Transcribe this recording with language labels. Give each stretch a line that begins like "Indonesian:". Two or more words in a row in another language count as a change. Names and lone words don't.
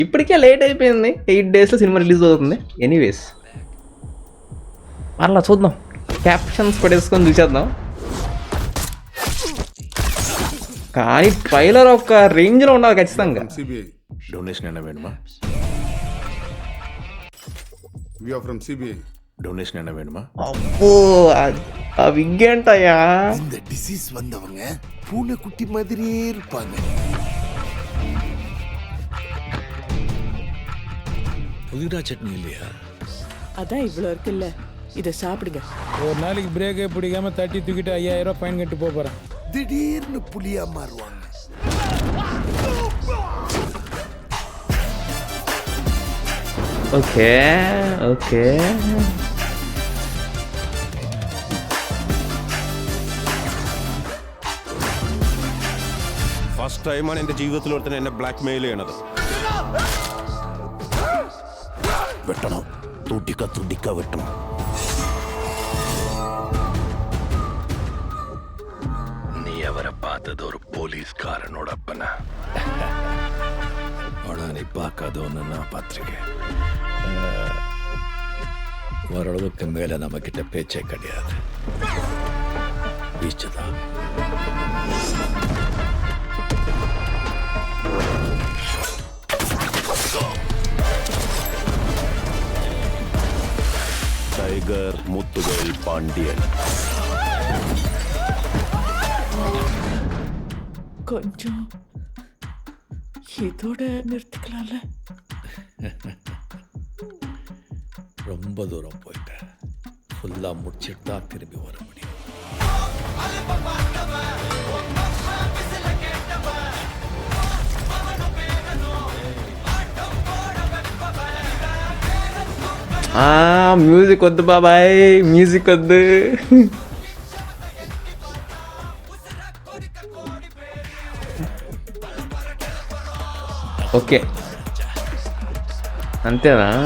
Telugu: ఇప్పటికే లేట్ అయిపోయింది, 8 daysలో సినిమా రిలీజ్ అవుతుంది. ఎనీవేస్ అలా చూద్దాం, క్యాప్షన్స్ పడేసుకొని చూసేద్దాం. కానీ ట్రైలర్ ఒక రేంజ్లో ఉండాలి ఖచ్చితంగా.
Tamil: డొనేషన్ என்ன வேணுமா?
English: We are from CBI.
Tamil: డొనేషన్ என்ன வேணுமா?
Telugu: అబ్బో ఆ విగ్ ఏంటయ్యా?
Tamil: இந்த டிசீஸ் வந்தவங்க பூனை குட்டி மாதிரியே இருப்பாங்க. புதினா சட்னி இல்லையா? அதான் இவ்வளோ இருக்குல்ல, இதை சாப்பிடுங்க. ஒரு நாளைக்கு பிரேக்கே பிடிக்காம தட்டி தூக்கிட்டு 5000 ரூபாய் ஃபைன் கட்டி போறேன். திடீர்னு புலியா மாறுவாங்க. ఓకే ఓకే
Malayalam: ഫസ്റ്റ് ടൈമാണ് എൻ്റെ ജീവിതത്തിൽ ഒരുത്തൻ എന്നെ ബ്ലാക്ക് മെയിൽ ചെയ്യണത്.
Tamil: வெட்டணும், துடிக்க துடிக்க வெட்டணும். நீ அவரை பார்த்தது ஒரு போலீஸ்காரனோட அப்பனா? ஆனா நீ பார்க்காத ஒன்று நான் பார்த்துருக்கேன். ஓரளவுக்கு மேல நம்ம கிட்ட பேச்சே கிடையாது. பீச்சுதான். ടൈഗർ മുത്തുവേൽ പാണ്ഡ്യൻ. கொஞ்சம் இதோட நிறுத்திக்கலாம்ல. ரொம்ப தூரம் போயிட்டேன். ஃபுல்லாக முடிச்சிட்டு தான் திரும்பி வர முடியும்.
Telugu: మ్యూజిక్ వద్దు బాబాయ్, మ్యూజిక్ వద్దు. ఓకే అంతేనా?